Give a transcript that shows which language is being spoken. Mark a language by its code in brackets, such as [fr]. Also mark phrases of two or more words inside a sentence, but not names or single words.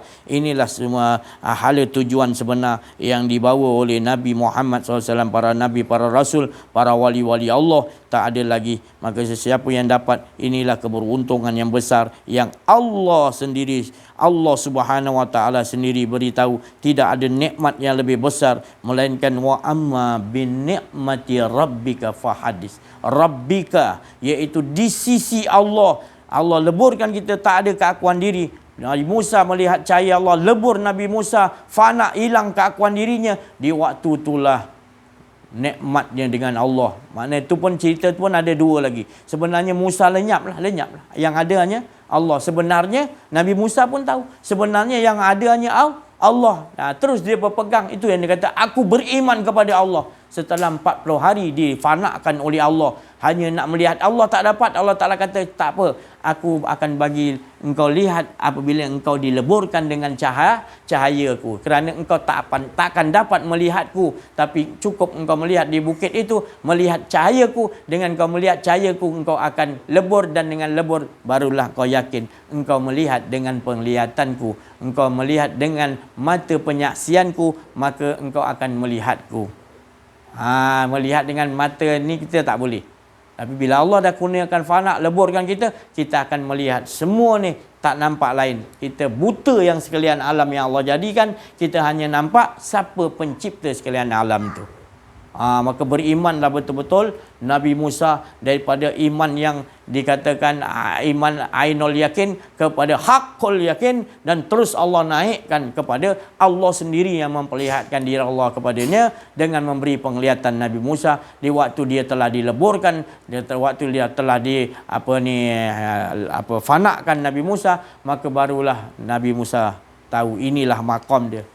[ms] Inilah semua hala tujuan sebenar yang dibawa oleh Nabi Muhammad SAW, para Nabi, para Rasul, para wali-wali Allah. Tak ada lagi. Maka sesiapa yang dapat, inilah keberuntungan yang besar yang Allah sendiri, Allah Subhanahu Wa Taala sendiri beritahu, tidak ada nikmat yang lebih besar melainkan [ar] وأما بنعمة ربك فحدث. [ms] Rabbika, iaitu di sisi Allah. Allah leburkan kita, tak ada keakuan diri. Nabi Musa melihat cahaya Allah, lebur Nabi Musa, fana, hilang keakuan dirinya. Di waktu itulah nikmatnya dengan Allah. Maknanya itu pun cerita tu pun ada dua lagi. Sebenarnya Musa lenyap lah. Yang ada hanya Allah. Sebenarnya Nabi Musa pun tahu. Sebenarnya yang ada hanya Allah. Nah, terus dia berpegang. Itu yang dia kata, aku beriman kepada Allah. Setelah 40 hari difanakkan oleh Allah. Hanya nak melihat Allah tak dapat. Allah Ta'ala kata, tak apa. Aku akan bagi engkau lihat apabila engkau dileburkan dengan cahayaku. Kerana engkau takkan dapat melihatku. Tapi cukup engkau melihat di bukit itu. Melihat cahayaku. Dengan engkau melihat cahayaku, engkau akan lebur. Dan dengan lebur, barulah kau yakin. Engkau melihat dengan penglihatanku. Engkau melihat dengan mata penyaksianku. Maka engkau akan melihatku. Melihat dengan mata ni kita tak boleh. Tapi bila Allah dah kurniakan fanak, leburkan kita, kita akan melihat semua ni tak nampak lain. Kita buta yang sekalian alam yang Allah jadikan, kita hanya nampak siapa pencipta sekalian alam tu. Maka berimanlah betul-betul Nabi Musa daripada iman yang dikatakan iman ainul yakin kepada haqqul yakin, dan terus Allah naikkan kepada Allah sendiri yang memperlihatkan diri Allah kepadanya dengan memberi penglihatan Nabi Musa di waktu dia telah dileburkan, waktu dia telah fanakkan Nabi Musa, maka barulah Nabi Musa tahu inilah maqam dia.